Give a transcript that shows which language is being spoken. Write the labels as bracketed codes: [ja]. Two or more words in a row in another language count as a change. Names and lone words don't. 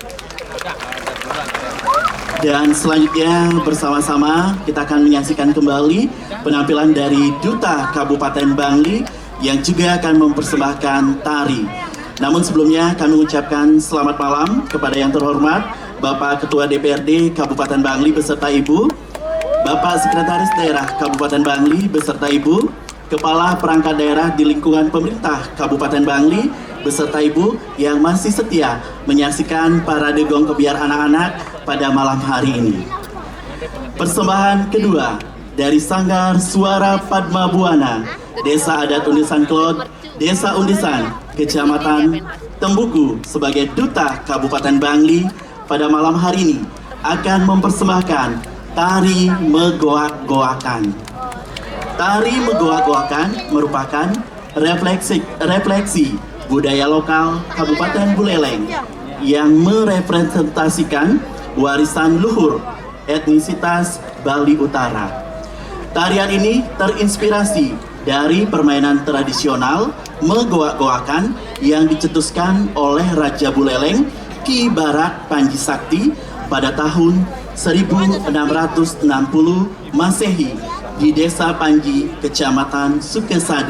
[id] Dan selanjutnya bersama-sama kita akan menyaksikan kembali penampilan dari Duta Kabupaten Bangli yang juga akan mempersembahkan tari. Namun sebelumnya kami mengucapkan selamat malam kepada yang terhormat Bapak Ketua DPRD Kabupaten Bangli beserta Ibu, Bapak Sekretaris Daerah Kabupaten Bangli beserta Ibu, Kepala Perangkat Daerah di lingkungan pemerintah Kabupaten Bangli beserta Ibu yang masih setia menyaksikan parade gong kebiar anak-anak pada malam hari ini. Persembahan kedua dari Sanggar Suara Padma Buana, Desa Adat Undisan Klot, Desa Undisan, Kecamatan Tembuku sebagai Duta Kabupaten Bangli pada malam hari ini akan mempersembahkan tari megoak-goakan. Tari megoak-goakan merupakan refleksi budaya lokal Kabupaten Buleleng yang merepresentasikan warisan luhur etnisitas Bali Utara. Tarian ini terinspirasi dari permainan tradisional megoak-goakan yang dicetuskan oleh Raja Buleleng Ki Barat Panji Sakti pada tahun 1660 Masehi di Desa Panji, Kecamatan Sukesade.